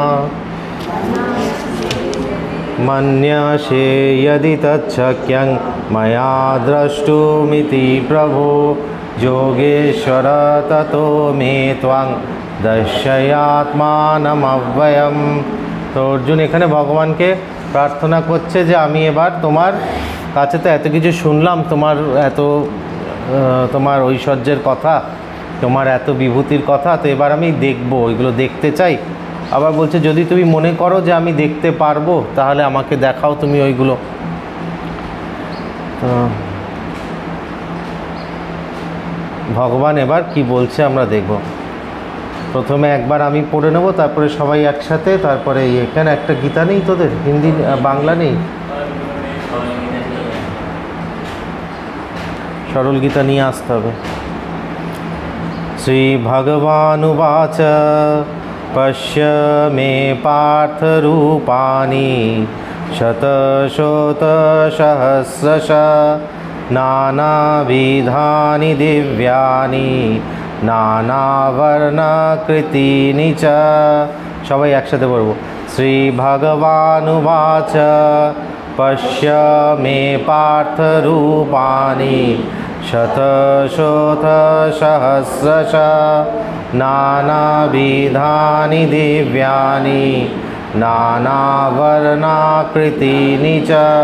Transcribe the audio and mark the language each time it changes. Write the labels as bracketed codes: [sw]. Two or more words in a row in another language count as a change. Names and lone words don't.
[sa] मन्यसे यदि तच्छक्यं मया द्रष्टुमिति प्रभो योगेश्वर ततो मे त्वं दर्शयात्मानमव्ययम्। [bn] তো অর্জুন এখানে ভগবানকে প্রার্থনা করছে যে আমি এবার তোমার কাছে তো এত কিছু শুনলাম, তোমার ঐশ্বর্যের কথা, তোমার এত বিভূতির কথা, তো এবার আমি দেখবো, এগুলো দেখতে চাই। আবার বলছে যদি তুমি মনে করো যে আমি দেখতে পারবো তাহলে আমাকে দেখাও তুমি ওইগুলো। ভগবান এবার কি বলছে আমরা দেখব। প্রথমে একবার আমি পড়ে নেব, তারপরে সবাই একসাথে, তারপরে এখানে একটা গীতা নেই তোদের? হিন্দি বাংলা নেই? সরল গীতা নিয়ে আসতে হবে। [sa] শ্রীভগবানুবাচ পশ্য মে পার্থরূপাণি শতশতসহস্রশ নানাবিধানি দিব্যানি নানাবর্ণাকৃতিনি চ। [bn] সবাই একসাথে বলব। [sa] শ্রীভগবানুবাচ পশ্য মে পার্থরূপাণি শতশতসহস্রশ নানাবিধানি দিব্যানি নানাবর্ণাকৃতিনি চ।